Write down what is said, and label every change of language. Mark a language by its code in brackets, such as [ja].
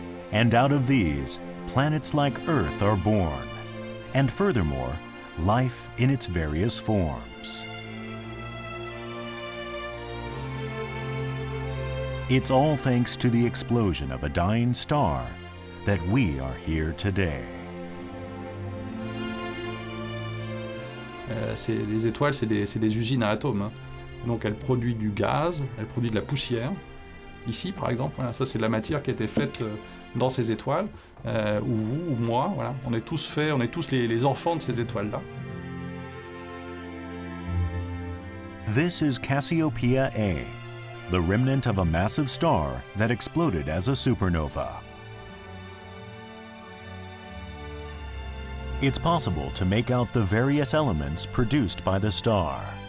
[en] And out of these, planets like Earth are born, and furthermore, life in its various forms. It's all thanks to the explosion of a dying star that we are here today. [fr] Les étoiles, c'est des usines à atomes. Hein. Donc elle produit du gaz, elle produit de la poussière. Ici, par exemple, voilà, ça c'est de la matière qui a été faite dans ces étoiles, ou vous, ou moi, voilà. On est tous les enfants de ces étoiles-là. [en] This is Cassiopeia A, the remnant of a massive star that exploded as a supernova. It's possible to make out the various elements produced by the star.